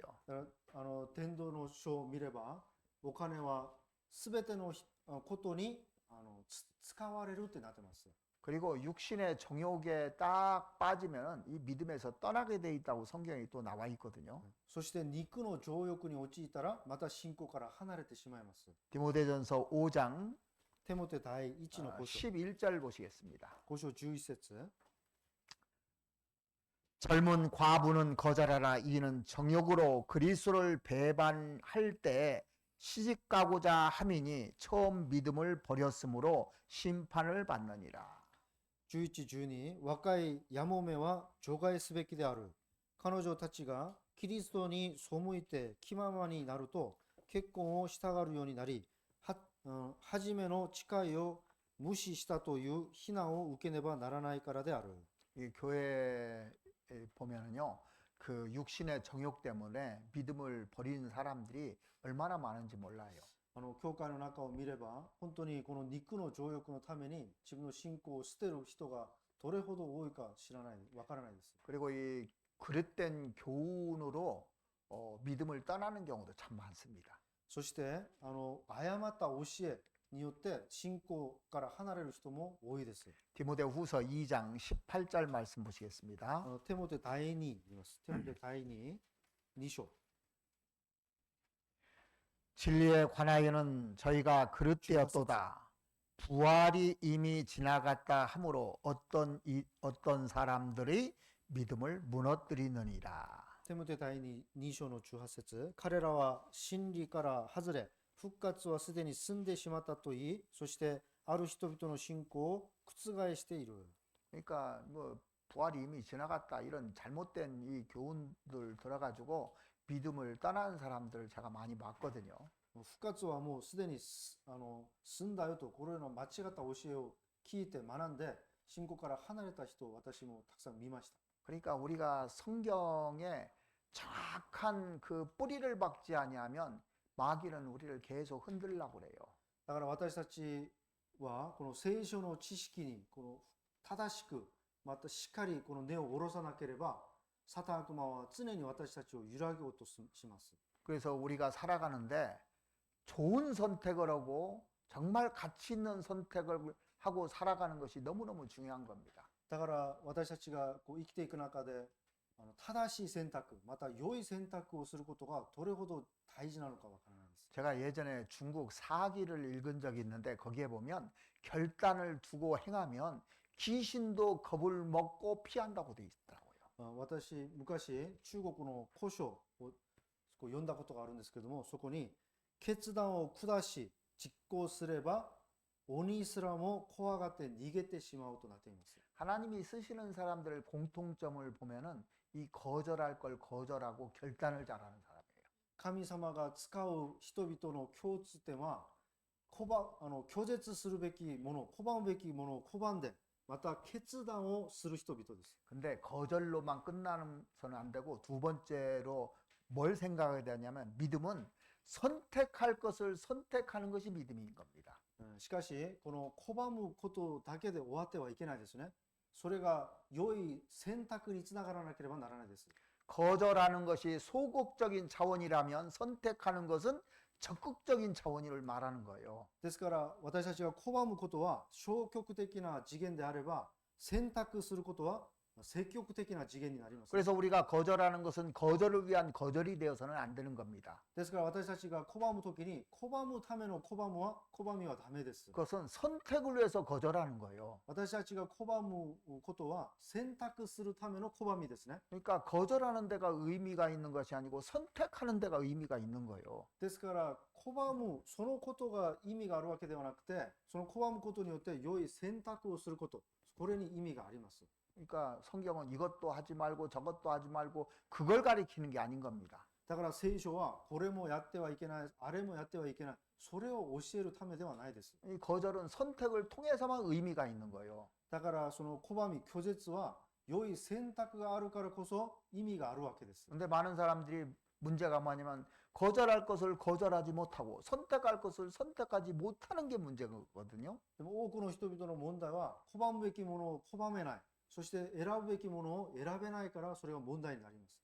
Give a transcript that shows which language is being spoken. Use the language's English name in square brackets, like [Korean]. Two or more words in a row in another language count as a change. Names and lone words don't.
[Japanese] だから伝道の書を見ればお金はすべてのことに使われるってなってます。 [Korean] 그리고 육신의 정욕에 딱 빠지면 이 믿음에서 떠나게 돼 있다고 성경에 또 나와 있거든요. [Japanese] そして肉の情欲に陥ったらまた信仰から離れてしまいます。 [Korean] 디모데전서 5장 [Japanese] テモテ第1の5章 [Korean] 11절 보시겠습니다. [Japanese] 5 章11節 [Korean] 젊은 과부는 거절하라. 이는 정욕으로 그리스도를 배반할 때 시집가고자 함이니 처음 믿음을 버렸으므로 심판을 받느니라. [Japanese] 11、12 若いやもめは除外すべきである。彼女たちがキリストに背いて気ままになると結婚をしたがるようになり、初めの誓いを無視したという非難を受けねばならないからである。 [Korean] 이 교회에 보면은요, 그 육신의 정욕 때문에 믿음을 버리는 사람들이 얼마나 많은지 몰라요. [Japanese] 教会の中を見れば本当にこの肉の情欲のために自分の信仰を捨てる人がどれほど多いかわからないです。 [Korean] 그리고 이 그릇된 교훈으로 믿음을 떠나는 경우도 참 많습니다. [Japanese] そして誤った教えによって信仰から離れる人も多いです。 [Korean] 디모데후서 2장 18절 말씀 보시겠습니다. [Japanese] テモテ第2言います。テモテ第2、2章。 [Korean] 진리에 관하여는 저희가 그릇되었도다. 부활이 이미 지나갔다 하므로 어떤 사람들이 믿음을 무너뜨리느니라. [Japanese] テモテ第2、2章の18節、彼らは真理から外れ、復活はすでに済んでしまったと言い、そしてある人々の信仰を覆している。 [Korean] 그러니까 뭐 부활이 이미 지나갔다 이런 잘못된 이 교훈들 들어가지고 믿음을 떠나는 사람들을 제가 많이 봤거든요. [Japanese] 復活はもうすでに済んだよと、このような間違った教えを聞いて学んで、信仰から離れた人を私もたくさん見ました。 [Korean] 그러니까 우리가 성경에 정확한 그 뿌리를 박지 아니하면 마귀는 우리를 계속 흔들려고 그래요. [Japanese] だから私たちはこの聖書の知識にこの正しくまたしっかりこの根を下ろさなければ、サタン悪魔は常に私たちを揺らげようとします。 [Korean] 그래서 우리가 살아가는데 좋은 선택을 하고 정말 가치 있는 선택을 하고 살아가는 것이 너무너무 중요한 겁니다. [Japanese] だから私たちがこう生きていく中で正しい選択、また良い選択をすることがどれほど大事なのかわからないです。 [Korean] 제가 예전에 중국 사기를 읽은 적이 있는데 거기에 보면 결단을 두고 행하면 귀신도 겁을 먹고 피한다고 돼 있더라고요. [Japanese] 私昔中国の古書をこう読んだことがあるんですけども、そこに決断を下し実行すれば鬼すらも怖がって逃げてしまうとなっています。 [Korean] 하나님이 쓰시는 사람들의 공통점을 보면은 이 거절할 걸 거절하고 결단을 잘하는 사람이에요. [Japanese] 神様が使う人々の共通点は拒絶するべきもの、拒むべきものを拒んで、また決断をする人々です。 [Korean] 근데 거절로만 끝나서는 안 되고 두 번째로 뭘 생각해야 되냐면 믿음은 선택할 것을 선택하는 것이 믿음인 겁니다. [Japanese] しかしこの拒むことだけで終わってはいけないですね。それが良い選択につながらなければならないです。 [Korean] 거절하는 것이 소극적인 차원이라면 선택하는 것은 적극적인 차원을 말하는 거예요. [Japanese] ですから私たちが拒むことは消極的な次元であれば、選択することは積極的な次元になります。 [Korean] 그래서 우리가 거절하는 것은 거절을 위한 거절이 되어서는 안 되는 겁니다. [Japanese] ですから私たちが拒むときに拒むための拒みはダメです。 [Korean] 그것은 선택을 위해서 거절하는 거예요. [Japanese] 私たちが拒むことは選択するための拒みですね。 [Korean] 그러니까 거절하는 데가 의미가 있는 것이 아니고 선택하는 데가 의미가 있는 거예요. [Japanese] ですから拒むそのことが意味があるわけではなくて、その拒むことによって良い選択をすること、これに意味があります。 [Korean] 그러니까 성경은 이것도 하지 말고 저것도 하지 말고 그걸 가리키는 게 아닌 겁니다. [Japanese] だから聖書はこれもやってはいけない、あれもやってはいけない、それを教えるためではないです。 [Korean] 이 거절은 선택을 통해서만 의미가 있는 거예요. [Japanese] だからその拒み、拒絶は良い選択があるからこそ意味があるわけです。 [Korean] 근데 많은 사람들이 문제가 뭐냐면 거절할 것을 거절하지 못하고 선택할 것을 선택하지 못하는 게 문제거든요. [Japanese] でも多くの人々の問題は拒むべきものを拒めない、そして選ぶべきものを選べないから、それが問題になります。